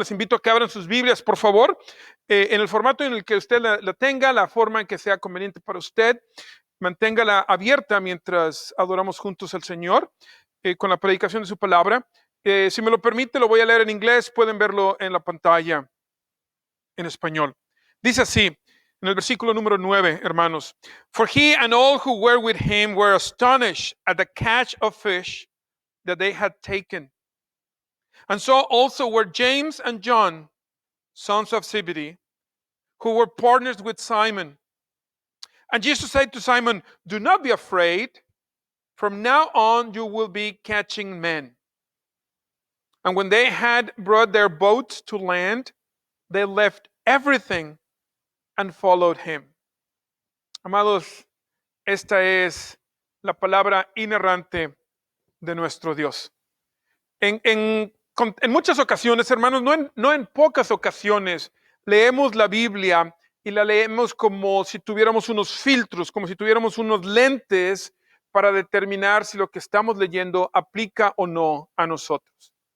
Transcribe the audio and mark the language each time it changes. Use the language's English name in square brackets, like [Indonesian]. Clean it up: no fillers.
[Spanish] Les invito a que abran sus Biblias, por favor, en el formato en el que usted la tenga, la forma en que sea conveniente para usted. Manténgala abierta mientras adoramos juntos al Señor con la predicación de su palabra. Si me lo permite, lo voy a leer en inglés. Pueden verlo en la pantalla en español. Dice así, en el versículo número 9, hermanos. [English] For he and all who were with him were astonished at the catch of fish that they had taken. And so also were James and John, sons of Zebedee, who were partners with Simon. And Jesus said to Simon, do not be afraid. From now on you will be catching men. And when they had brought their boats to land, they left everything and followed him. [Spanish] Amados, esta es la palabra inerrante de nuestro Dios. En muchas ocasiones, hermanos, no en pocas ocasiones, leemos la Biblia y la leemos como si tuviéramos unos filtros, como si tuviéramos unos lentes para determinar si lo que estamos leyendo aplica o no a nosotros.